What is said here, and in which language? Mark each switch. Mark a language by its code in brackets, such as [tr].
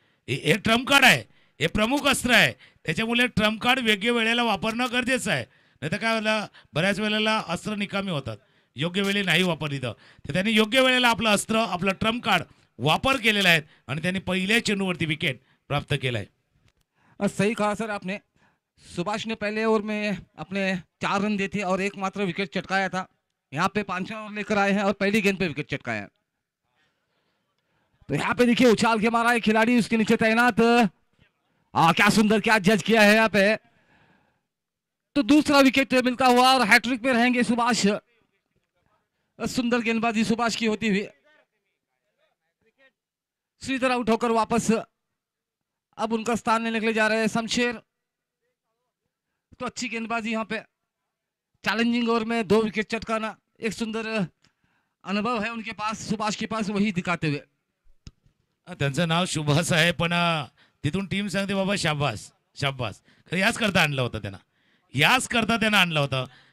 [mr] हे Trump card आहे, हे प्रमुख अस्त्र आहे, त्याच्यामुळे ट्रम्प कार्ड योग्य वेळेला वापरणं गरजेचं आहे, नाहीतर काय होतं बऱ्याच वेळेला अस्त्र निकामी होतात योग्य वेळी नाही वापरली तर त्यांनी योग्य वेळेला आपलं अस्त्र आपलं ट्रम्प कार्ड वापर केलेला आहे आणि त्यांनी पहिल्या चेंडूवरती विकेट प्राप्त केलाय। [hi] सही कहा सर आपने, सुभाष ने पहले ओवर में अपने 4 रन दिए थे और एकमात्र विकेट चटकाया था। यहाँ पे 5वां ओवर लेकर आए हैं और पहली गेंद पे विकेट चटकाया है। तो यहाँ पे देखिए उछाल के मारा है खिलाड़ी, उसके नीचे तैनात। क्या सुंदर, क्या जज किया है यहाँ पे। तो दूसरा विकेट मिलता हुआ और हैट्रिक पे रहेंगे सुभाष। सुंदर गेंदबाजी सुभाष की होती हुई। श्रीधर आउट होकर वापस अब उनका स्थान लेने के लिए जा रहे हैं शमशेर। तो अच्छी गेंदबाजी यहाँ पे, चैलेंजिंग ओवर में 2 विकेट चटकाना एक सुंदर अनुभव है उनके पास, सुभाष के पास, वही दिखाते हुए। [mr] त्यांचं नाव शुभास आहे, पण तिथून टीम सांगते बाबा शाबास शाबास, खरं याच करता आणलं होतं त्यांना, याच करता त्यांना आणलं होतं।